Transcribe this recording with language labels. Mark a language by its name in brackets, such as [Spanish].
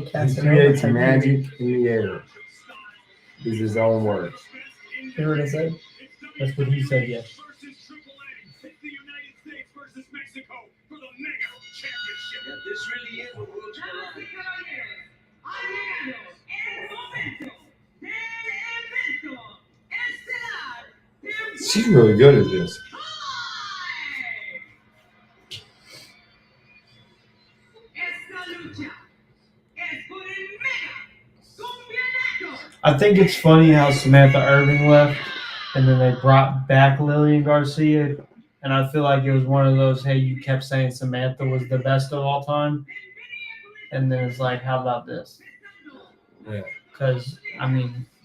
[English] He Casanova creates type. magic in the air. Is his own words. You hear what I said? That's what he said. Yes. Versus AAA. It's the United States versus Mexico for the Mega Championship. This really is a Worlds [Spanish] Damas y [English] Collide. [Spanish] caballeros, ha llegado el momento del evento estelar. [English] She's really good at this. [Spanish] Esta lucha es por el Mega Campeonato. [English] I think it's funny how Samantha Irving left, and then they brought back Lillian Garcia, and I feel like it was one of those, hey, you kept saying Samantha was the best of all time, and then it's like, how about this? Yeah. Because, I mean,